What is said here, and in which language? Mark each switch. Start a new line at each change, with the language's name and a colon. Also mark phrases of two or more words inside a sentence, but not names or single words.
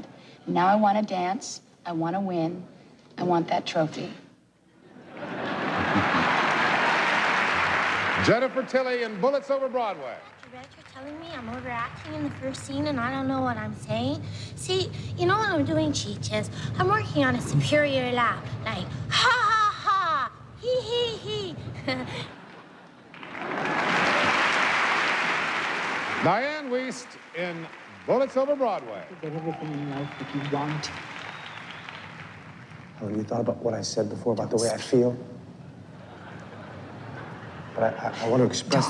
English: And now I want to dance. I want to win. I want that trophy. Jennifer Tilly in Bullets Over Broadway. You're telling me I'm overacting in the first scene and I don't know what I'm saying? See, you know what I'm doing, Cheeches? I'm working on a superior laugh, like, ha, ha, ha, hee, hee, hee. Diane Wiest in Bullets Over Broadway. You get everything in life that you want. Helen, you thought about what I said before about the way I feel? But I want to express